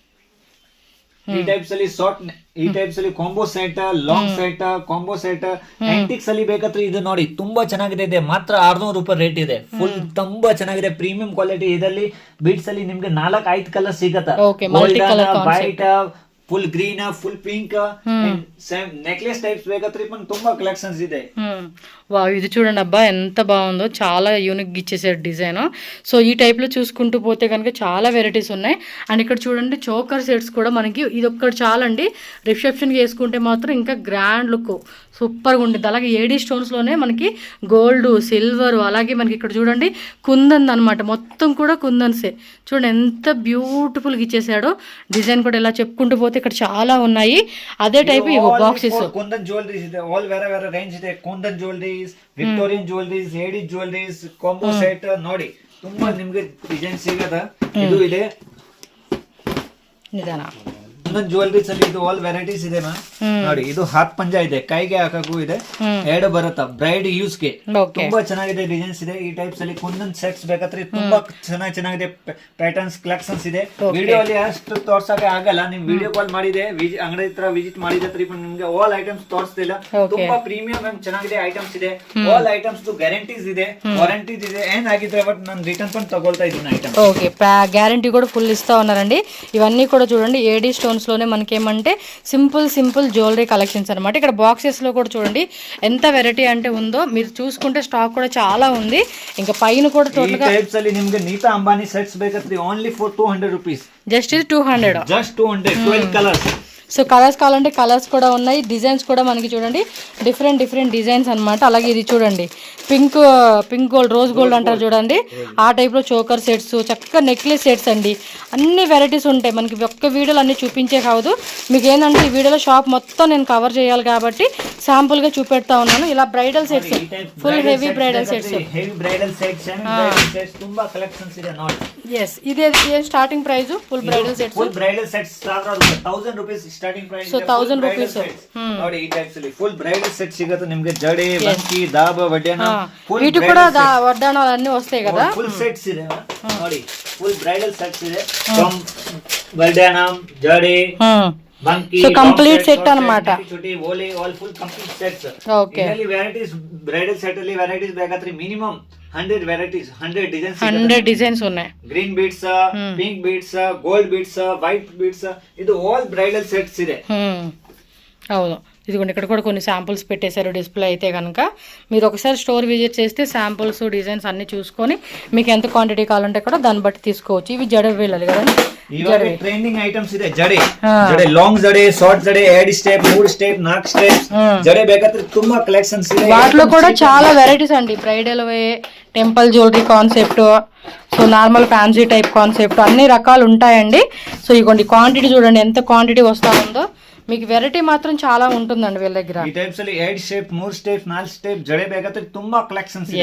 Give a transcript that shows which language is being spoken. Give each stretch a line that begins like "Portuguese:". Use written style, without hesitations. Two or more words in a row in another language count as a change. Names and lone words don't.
Kannada: ಈ ಟೈಪ್ಸ್ ಅಲ್ಲಿ ಈ ಟೈಪ್ಸ್ ಅಲ್ಲಿ
English: combo set, long set, combo set,
Kannada: ಆಂಟಿಕ್ಸ್ ಅಲ್ಲಿ ಬೇಕಾದ್ರೆ ಇದು ನೋಡಿ ತುಂಬಾ ಚೆನ್ನಾಗಿದೆ. ಇದೆ ಮಾತ್ರ 600 ರೂಪಾಯಿ ರೇಟ್ ಇದೆ. ಫುಲ್ ತುಂಬಾ ಚೆನ್ನಾಗಿದೆ,
English: premium quality.
Kannada: ಇದರಲ್ಲಿ ಬೀಡ್ಸ್ ಅಲ್ಲಿ ನಿಮ್ಗೆ 4-5 ಕಲರ್ ಸಿಗತ್ತೆ.
English: White, full green, full pink, necklace types
Kannada: ಬೇಕಾದ್ರೆ ತುಂಬಾ కలెక్షన్స్ ಇದೆ.
Telugu: వా ఇది చూడండి అబ్బా ఎంత బాగుందో, చాలా యూనిక్ ఇచ్చేసారు డిజైన్. సో ఈ టైప్లో చూసుకుంటూ పోతే కనుక చాలా వెరైటీస్ ఉన్నాయి. అండ్ ఇక్కడ చూడండి
English: choker sets
Telugu: కూడా మనకి ఇది ఒక్కటి చాలండి. రిసెప్షన్కి వేసుకుంటే మాత్రం ఇంకా
English: grand look
Telugu: సూపర్గా ఉంటుంది. అలాగే ఏడీ స్టోన్స్లోనే మనకి గోల్డ్, సిల్వర్, అలాగే మనకి ఇక్కడ చూడండి కుందన్ అనమాట. మొత్తం కూడా కుందన్సే. చూడండి ఎంత బ్యూటిఫుల్గా ఇచ్చేసాడో. డిజైన్ కూడా ఇలా చెప్పుకుంటూ పోతే ఇక్కడ చాలా ఉన్నాయి. అదే
English: type boxes
Kannada: కుందన్ జ్యుವೆಲರೀಸ್ ಇದೆ. ಆಲ್ ಬೇರೆ ರೇಂಜ್ ಇದೆ. కుందన్ ಜ್ಯುವೆಲರೀಸ್,
English: Victorian jewelleries,
Kannada: ಏಡಿ ಜ್ಯುವೆಲರೀಸ್,
English: combo set
Kannada: ನೋಡಿ ತುಂಬಾ ನಿಮ್ಗೆ ಡಿಸೈನ್ ಸಿಗತ್ತೆ. ಇದು ಇದೆ ನಿಧಾನ ಕುಂದನ್ ಜ್ಯುವೆಲರೀಸ್ ಅಲ್ಲಿ ಇದು
English: all varieties
Kannada: ಇದೆ ಮ್ಯಾಮ್. ನೋಡಿ ಇದು
Hindi: हाथ पंजा
Kannada: ಇದೆ, ಕೈಗೆ ಹಾಕಕ್ಕೂ ಇದೆ, ಎರಡು ಬರುತ್ತಾ
English: bride use
Kannada: ಗೆ. ತುಂಬಾ ಚೆನ್ನಾಗಿದೆ, ಡಿಸೈನ್ಸ್ ಇದೆ. ಈ ಟೈಪ್ಸ್ ಅಲ್ಲಿ ಕುಂದನ್ ಸೆಟ್ಸ್ ಬೇಕಾದ್ರೆ ತುಂಬಾ ಚೆನ್ನಾಗಿದೆ.
English: patterns collections
Kannada: ಇದೆ. ವಿಡಿಯೋ ಅಲ್ಲಿ ಅಷ್ಟು ತೋರ್ಸಕ್ಕೆ ಆಗಲ್ಲ. ನಿಮ್
English: video call
Kannada: ಮಾಡಿದೆ, ಅಂಗಡಿ ಹತ್ರ ವಿಸಿಟ್ ಮಾಡಿದ್ರೆ ನಿಮ್ಗೆ
English: all items
Kannada: ತೋರಿಸ್ತಿಲ್ಲ. ತುಂಬಾ ಪ್ರೀಮಿಯಂ ಚೆನ್ನಾಗಿದೆ ಐಟಮ್ಸ್ ಇದೆ.
English: all items guarantees
Kannada: ಇದೆ, ವಾರಂಟೀಸ್ ಇದೆ. ಏನಾಗಿದ್ರೆ ಬಟ್ ನಾನು ರಿಟರ್ನ್ ಕೊಂಡು ತಗೊಳ್ತಾ ಇದ್ದೀನಿ ಐಟಮ್.
Telugu: ఓకే గ్యారంటీ కూడా ఫుల్ ఇస్తా ఉన్నారండి. ఇవన్నీ కూడా చూడండి ఏడీ స్టోన్స్ లోనే మనకి ఏమంటే సింపుల్ జ్యువెలరీ కలెక్షన్స్ అనమాట. ఇక్కడ బాక్సెస్ లో కూడా చూడండి ఎంత వెరైటీ అంటే ఉందో. మీరు చూసుకుంటే స్టాక్ కూడా చాలా ఉంది. ఇంకా పైన కూడా టోటల్ గా
Kannada: టైప్స్ ಅಲ್ಲಿ ನಿಮಗೆ ನೀತಾ ಅಂಬಾನಿ ಸೆಟ್ಸ್ ಬೇಕಾದ್ರೆ
English: only for 200 rupees.
Telugu: జస్ట్ ఇది 200.
English: Just 200 12 colors.
Telugu: సో కలర్స్ కావాలంటే కలర్స్ కూడా ఉన్నాయి, డిజైన్స్ కూడా మనకి చూడండి
English: different designs
Telugu: అన్నమాట. అలాగే ఇది చూడండి
English: pink gold, rose gold
Telugu: అంటారు చూడండి, ఆ టైప్లో
English: choker sets,
Telugu: చక్కగా
English: necklace sets
Telugu: అండి. అన్ని వెరైటీస్ ఉంటాయి మనకి. ఒక్క వీడియోలో అన్ని చూపించే కాదు, మీకు ఏంటంటే ఈ వీడియోలో షాప్ మొత్తం నేను కవర్ చేయాలి కాబట్టి శాంపుల్గా చూపెడతా ఉన్నాను. ఇలా
English: bridal sets, full heavy bridal sets.
Kannada: ತುಂಬಾ ಕಲೆಕ್ಷನ್ಸ್ ಇದೆ ನೋಡಿ.
Telugu: ఎస్ ఇదే
English: starting price full bridal sets. full bridal sets
Kannada: 1000
English: rupees starting price.
Kannada: ಸೊ 1000 ರೂಪೀಸ್ ನೋಡಿ. ಈ ಟೈಪ್ಸ್ ಅಲ್ಲಿ
English: full bridal set
Kannada: ಸಿಗುತ್ತೆ ನಿಮಗೆ. ಜಡೆ, ಬಂಕಿ, ದಾಬ, ವಡ್ಯಾನ,
Telugu: వీటి కూడా వడ్డాణాలు అన్ని వస్తాయి కదా.
English: full sets
Kannada: ಇದೆ ನೋಡಿ.
English: full bridal sets
Kannada: ಇದೆ. ವಡ್ಯಾನ, ಜಡೆ, ಬಂಕಿ,
Telugu: సో
English: complete set
Telugu: అన్నమాట.
Kannada: ಚುಟಿ, ಓಲೆ,
English: all full complete sets.
Telugu: ఓకే.
Kannada: ಇದರಲ್ಲಿ ವೆರೈಟೀಸ್,
English: bridal set
Kannada: ಅಲ್ಲಿ ವೆರೈಟೀಸ್ ಬೇಕಾದ್ರೆ
English: minimum 100 varieties, 100 designs,
Telugu: 100 డిజైన్స్ ఉన్నాయి.
English: Green beads, pink beads, gold beads, white beads,
Telugu: ఇది
English: all bridal sets
Telugu: ಇದೆ. అవును, ఇదిగోండి ఇక్కడ కూడా కొన్ని శాంపుల్స్ పెట్టేశారు డిస్ప్లే. అయితే కనుక మీరు ఒకసారి
English: store visit
Telugu: చేస్తే శాంపుల్స్, డిజైన్స్ అన్ని చూసుకొని మీకు ఎంత క్వాంటిటీ కావాలంటే కూడా దాన్ని బట్టి తీసుకోవచ్చు. ఇవి జడ వెళ్ళాలి కదండి, ఇవాళ
English: trending items
Telugu: ಇದೆ. ಜಡೆ,
Kannada: లాంగ్ జಡೆ, షార్ట్ జಡೆ,
English: 2 step, 3 step, 4 steps
Kannada: జಡೆ ಬೇಕಾದ್ರೆ ತುಂಬಾ ಕಲೆಕ್ಷನ್ಸ್ ಇದೆ.
Telugu: వాటిలో కూడా చాలా వెరైటీస్ అండి.
English: bridal way, temple jewellery concept,
Telugu: సో
English: normal fancy type concept,
Telugu: అన్ని రకాలు ఉంటాయండి. సో ఇగోండి క్వాంటిటీ చూడండి ఎంత క్వాంటిటీ వస్తా ఉందో. మీకు వెరైటీ మాత్రం చాలా ఉంటుందండి వీళ్ళ దగ్గర.
Kannada: ఈ టైప్స్ ಅಲ್ಲಿ
English: 2 step, 3 step, 4 step
Kannada: జಡೆ ಬೇಕಾದ್ರೆ ತುಂಬಾ కలెక్షన్స్ ಇದೆ.